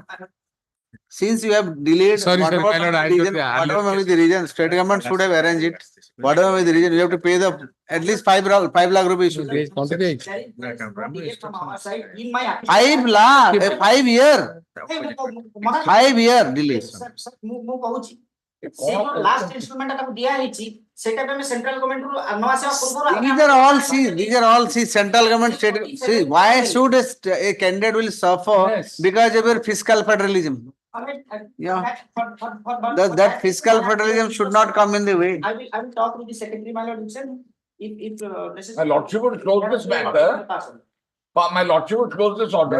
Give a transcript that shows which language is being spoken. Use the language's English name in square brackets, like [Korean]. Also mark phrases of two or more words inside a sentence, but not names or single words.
[English] Since you have delayed, Sorry, sir, whatever my lord, I may be the don't- reason, whatever may be the reason, state government should have arranged it. Whatever may be the reason, you have to pay the at least 5 lakh rupees. should be. 5 lakh, 5 year, 5 year delay. [Odia] ମୁଁ କହୁଛି ସେ ଯୋଉ [English] last instrument [Odia] ତାକୁ ଦିଆ ହେଇଛି ସେଟା ବି ଆମେ [English] central government [Odia] ରୁ ନ ଆସିବା ପୂର୍ବରୁ [English] These are all, central government, state, see, why should a candidate will suffer because of your fiscal federalism? Yeah. That fiscal federalism should not come in the way. I will talk with the secretary, my lord, himself. If My lordship would close this matter. My lordship would close this order.